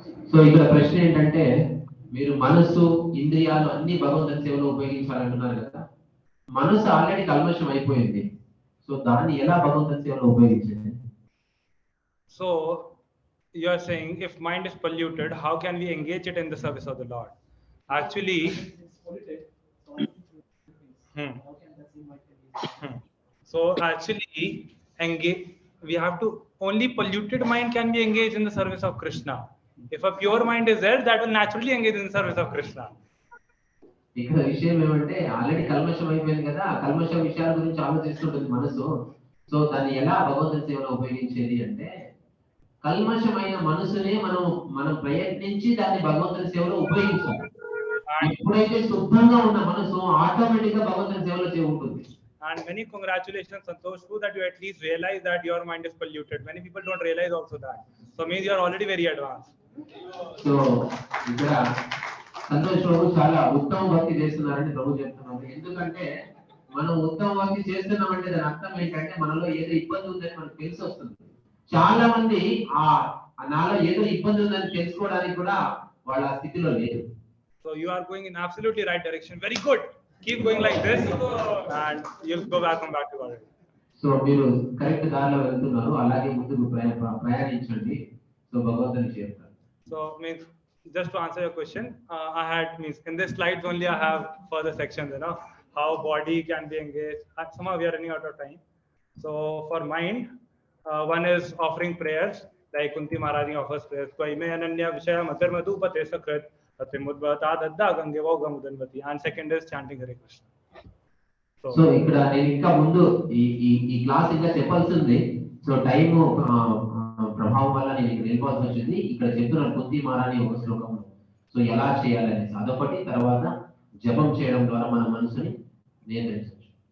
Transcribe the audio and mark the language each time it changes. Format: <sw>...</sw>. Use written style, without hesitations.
<te>So ఇక్కడ ప్రశ్న ఏంటంటే, మీరు మనసు, ఇంద్రియాలు అన్ని భగవంతుని సేవలో ఉపయోగించాలంటున్నారు కదా. మనసు ఆల్రెడీ కల్మషం అయిపోయింది, సో దాన్ని ఎలా భగవంతుని సేవలో ఉపయోగించాలి?</te> <en>So you are saying if mind is polluted, how can we engage it in the service of the Lord? Actually, It's polluted. So actually we have to, only polluted mind can be engaged in the service of Krishna. If a pure mind is there, that will naturally engage in the service of Krishna.</en> <te>ఇక్కడ విషయం ఏమంటే, already కల్మషం అయిపోయింది కదా, కల్మష విషయాల గురించి ఆలోచిస్తుంటుంది మనసు. So దాన్ని ఎలా భగవంతుని సేవలో ఉపయోగించేది అంటే, కల్మషమైన మనసునే మనం ప్రయత్నించి దాన్ని భగవంతుని సేవలో ఉపయోగించాలి. ఎప్పుడైతే శుద్ధంగా ఉన్న మనసు ఆటోమేటిక్ గా భగవంతుని సేవలో ఉంటుంది.</te> <en>And many congratulations, Santosh, that you at least realize that your mind is polluted. Many people don't realize also that. So means you are already very advanced.</en> <te>So ఇక్కడ సంతోష్ బాబు చాలా ఉత్తమ భక్తి చేస్తున్నారని ప్రభు చెప్తున్నారు. ఎందుకంటే మనం ఉత్తమ భక్తి చేస్తున్నామంటే దాని అర్థం ఏంటంటే మనలో ఏదో ఇబ్బంది ఉందని మనకు తెలిసి వస్తుంది. చాలా మంది నాలో ఏదో ఇబ్బంది ఉందని తెలుసుకోవడానికి కూడా వాళ్ళ స్థితిలో లేదు.</te> <en>So you are going in absolutely right direction. Very good. Keep going like this and you'll go back to God.</en> <te>So మీరు కరెక్ట్ దారిలో వెళ్తున్నారు, అలాగే ముందుకు ప్రయాణించండి. సో భగవంతుని చేస్తారు.</te> <en>So means just to answer your question, I had means in this slides only I have further sections, how body can be engaged. Somehow we are running out of time. So for mind, one is offering prayers, like Kunti Maharani offers prayers.</en> <sa>Tvaime ananya vishaya matar madhupate sakrat atimudvata dadda gange vogamudanvati.</sa> <en>And second is chanting Hare Krishna.</en> <te>So ఇక్కడ నేను ఇంకా ముందు ఈ class ఇంకా చెప్పాల్సింది. So time ప్రభావం వల్ల నేను ఇక్కడ వెళ్ళిపోవాల్సి వచ్చింది. ఇక్కడ చెప్తున్నారు కుంతి మహారాణి ఒక శ్లోకం. సో ఎలా చేయాలని అదొకటి, తర్వాత జపం చేయడం ద్వారా మన మనసుని నియంత్రించవచ్చు.</te>